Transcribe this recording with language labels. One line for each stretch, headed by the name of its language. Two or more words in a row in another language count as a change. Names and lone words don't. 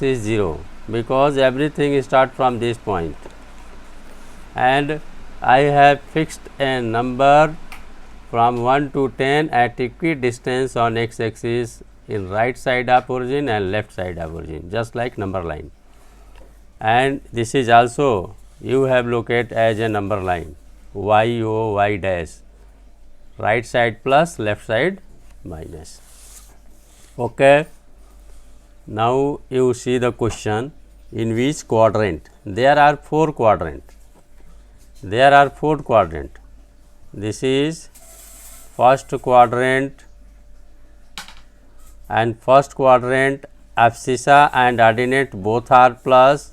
English: is 0, because everything start from this point, and I have fixed a number from 1 to 10 at equidistance on x axis in right side of origin and left side of origin, just like number line, and this is also you have located as a number line y o y dash, right side plus, left side minus. Okay. Now you see the question, in which quadrant? There are 4 quadrants. There are 4 quadrants. This is first quadrant, and first quadrant abscissa and ordinate both are plus.